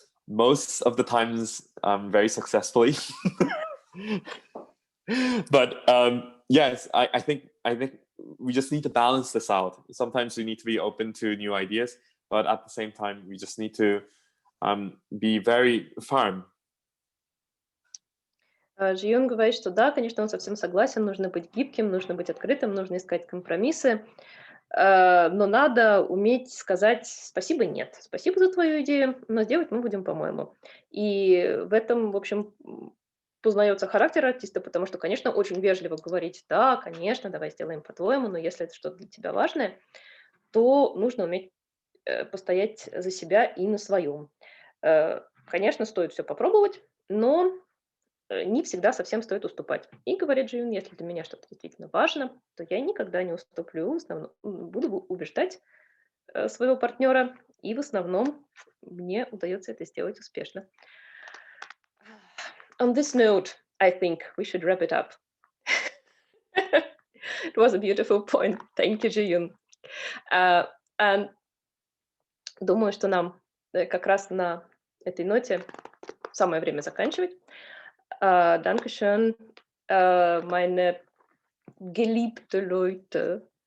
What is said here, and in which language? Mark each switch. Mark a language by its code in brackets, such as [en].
[en] Most of the times, very successfully. But yes, I think we just need to balance this out. Sometimes we need to be open to new ideas, but at the same time, we just need to be very firm. [ru] Jeeyoung говорит, что да, конечно, он совсем согласен, нужно быть гибким, нужно быть открытым, нужно искать компромиссы, но надо уметь сказать спасибо, нет. Спасибо за твою идею, но сделать мы будем по-моему. И в этом, в общем, познается характер артиста, потому что, конечно, очень вежливо говорить, да, конечно, давай сделаем по-твоему, но если это что-то для тебя важное, то нужно уметь постоять за себя и на своем. Конечно, стоит все попробовать, но не всегда совсем стоит уступать. И говорит Jeeyoung, если для меня что-то действительно важно, то я никогда не уступлю, в основном буду убеждать своего партнера, и в основном мне удается это сделать успешно. [en] On this note, I think we should wrap it up. It was a beautiful point. Thank you, Jeeyoung. And [ru] думаю, что нам как раз на этой ноте самое время заканчивать. [de] Dankeschön, meine geliebte Leute.